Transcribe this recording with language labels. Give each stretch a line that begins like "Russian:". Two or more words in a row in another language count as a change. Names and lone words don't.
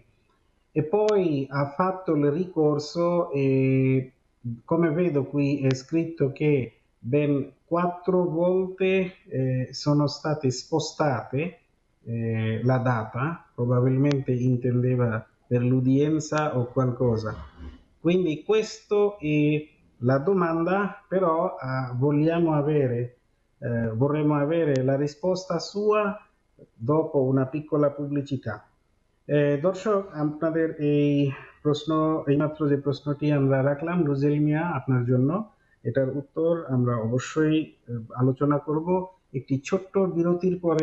Italian: E poi ha fatto il ricorso, e come vedo qui è scritto che ben 4 volte sono state spostate la data, probabilmente intendeva per l'udienza o qualcosa. Quindi questo è la domanda, però vorremmo avere la risposta sua dopo una piccola pubblicità.
Bangla: দর্শক, আপনাদের এই প্রশ্ন, এইমাত্র যে প্রশ্নটি আমরা রাখলাম রুজেল মিয়া আপনার জন্য, এটার উত্তর আমরা অবশ্যই আলোচনা করব একটি ছোট্ট বিরতির পরে।